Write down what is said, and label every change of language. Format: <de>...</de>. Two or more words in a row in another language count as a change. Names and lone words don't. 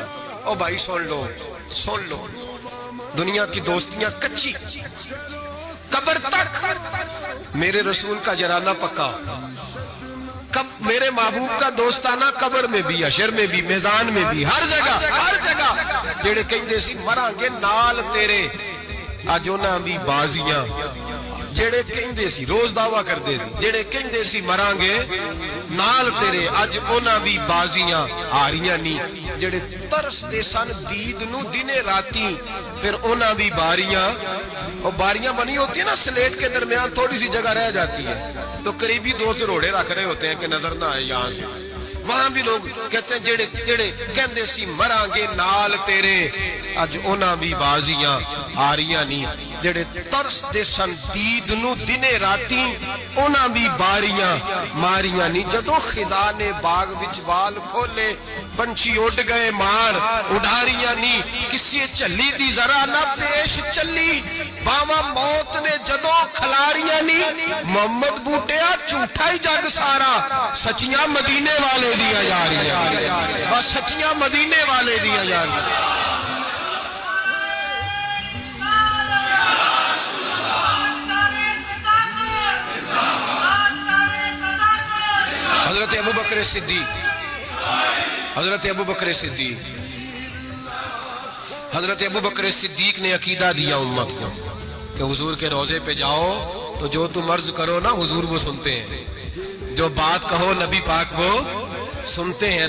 <ur>او بھائی سن لو، سن لو، دنیا کی دوستیاں کچی. قبر تک میرے رسول کا جرانہ پکا. میرے محبوب کا دوستانہ قبر میں بھی، حشر میں بھی، میدان میں بھی، ہر جگہ، ہر جگہ.</ur> <pa>جڑے کہندے سی مراں گے نال تیرے، اج انہاں دی بازیاں. جڑے کہندے سی روز دعویٰ کردے سی، جڑے کہندے سی مراں گے نال تیرے، اج انہاں دی بازیاں ہاریاں نہیں. جڑے ترس دے سن دید نو دنے راتی، پھر انہاں دی باریاں،</pa> <ur>اور باریاں بنی ہوتی ہیں نا سلیٹ کے درمیان تھوڑی سی جگہ رہ جاتی ہے تو قریبی 2 سروڑے رکھ رہے ہوتے ہیں کہ نظر نہ آئے یہاں سے. وہاں بھی لوگ کہتے ہیں</ur> <pa>جڑے کہندے سی مراں گے نال تیرے، اج انہاں دی بازیاں ہاریاں نہیں. ਜਿਹੜੇ ਤਰਸਦੇ ਸਨ ਦੀਦ ਨੂੰ ਦਿਨੇ ਰਾਤੀ, ਉਹਨਾਂ ਵੀ ਬਾਰੀਆਂ ਮਾਰੀਆਂ ਨਹੀਂ। ਜਦੋਂ ਖਿਜ਼ਾ ਨੇ ਬਾਗ ਵਿੱਚ ਵਾਲ ਖੋਲੇ, ਪੰਛੀ ਉੱਡ ਗਏ ਮਾਰ ਉਡਾਰੀਆਂ ਨਹੀਂ। ਕਿਸੇ ਝੱਲੀ ਦੀ ਜ਼ਰਾ ਨਾ ਪੇਸ਼ ਚੱਲੀ, ਬਾਵਾ ਮੌਤ ਨੇ ਜਦੋਂ ਖਿਲਾਰੀਆਂ ਨਹੀਂ। ਮੁਹੰਮਦ ਬੂਟਿਆ ਝੂਠਾ ਹੀ ਜੱਗ ਸਾਰਾ, ਸੱਚੀਆਂ ਮਦੀਨੇ ਵਾਲੇ ਦੀਆਂ ਯਾਰੀਆਂ, ਬਸ ਸੱਚੀਆਂ ਮਦੀਨੇ ਵਾਲੇ ਦੀਆਂ ਯਾਰੀਆਂ।</pa> <ur>حضرت ابو بکر صدیق، حضرت ابو بکر صدیق، حضرت ابو بکر صدیق نے عقیدہ دیا امت کو کہ حضور کے روضے پہ جاؤ تو جو تم عرض کرو نا حضور وہ سنتے ہیں، جو بات کہو نبی پاک وہ سنتے ہیں۔</ur>